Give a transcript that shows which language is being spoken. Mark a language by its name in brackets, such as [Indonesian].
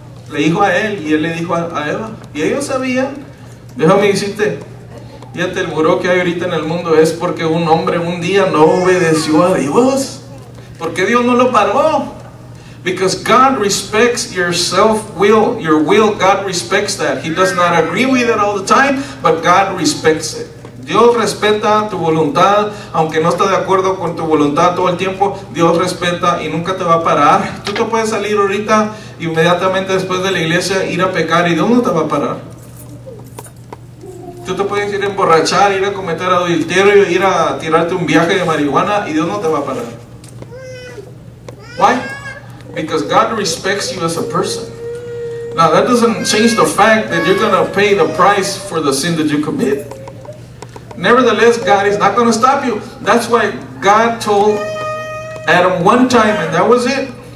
[Spanish] Le dijo a él y él le dijo a Eva, y ellos sabían. Déjame decirte, fíjate, el muro que hay ahorita en el mundo es porque un hombre un día no obedeció a Dios, porque Dios no lo paró. [English] Because God respects your self-will, your will, God respects that. He does not agree with it all the time, but God respects it. [Spanish] Dios respeta tu voluntad, aunque no está de acuerdo con tu voluntad todo el tiempo. Dios respeta y nunca te va a parar. Tú te puedes salir ahorita, inmediatamente después de la iglesia, ir a pecar y Dios no te va a parar. Tú te puedes ir a emborrachar, ir a cometer adulterio, ir a tirarte un viaje de marihuana y Dios no te va a parar. [English] Why? Because God respects you as a person. Now that doesn't change the fact that you're going to pay the price for the sin that you commit. Nevertheless, God is not going to stop you. That's why God told Adam one time, and that was it.